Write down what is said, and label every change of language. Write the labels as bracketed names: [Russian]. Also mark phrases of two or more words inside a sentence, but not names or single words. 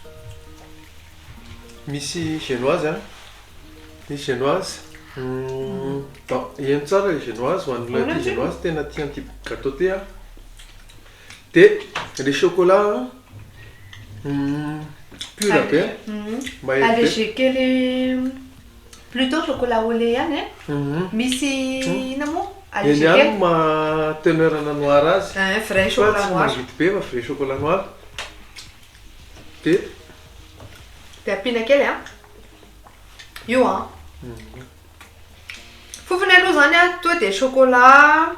[Malagasy] Misy génoise a. Misy génoise. Eny tsara ilay génoise ho an'olona tia génoise tena tia an'ity gâteau ty a. Dia [French] le chocolat pur [Malagasy] be. Allégé kely [French] plutôt chocolat au lait [Malagasy] ihany e. Misy ina moa? Eny Allégé ihany kely. [French] ma teneur noir azy. Vrai chocolat noir. [Malagasy] Mazoto be fa [French] vrai chocolat noir. [Malagasy] Dia Dia ampiana kely a. Io a. Fofony aloha zany a to dia chocolat.